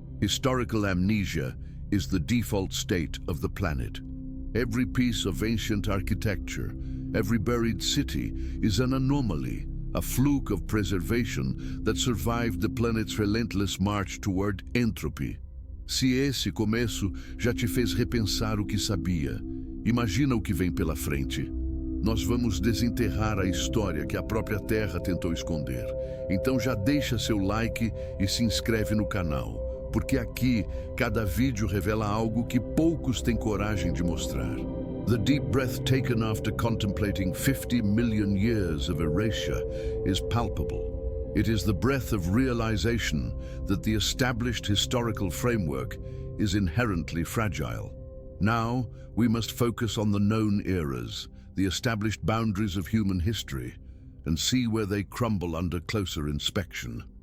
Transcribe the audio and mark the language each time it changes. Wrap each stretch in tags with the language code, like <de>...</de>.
<en>Historical amnesia is the default state of the planet. Every piece of ancient architecture, every buried city is an anomaly, a fluke of preservation that survived the planet's relentless march toward entropy.</en> <pt>Se esse começo já te fez repensar o que sabia, imagina o que vem pela frente. Nós vamos desenterrar a história que a própria Terra tentou esconder. Então já deixa seu like e se inscreve no canal, porque aqui cada vídeo revela algo que poucos têm coragem de mostrar.</pt> <en>The deep breath taken after contemplating 50 million years of erasure is palpable. It is the breath of realization that the established historical framework is inherently fragile. Now, we must focus on the known eras, the established boundaries of human history, and see where they crumble under closer inspection.</en>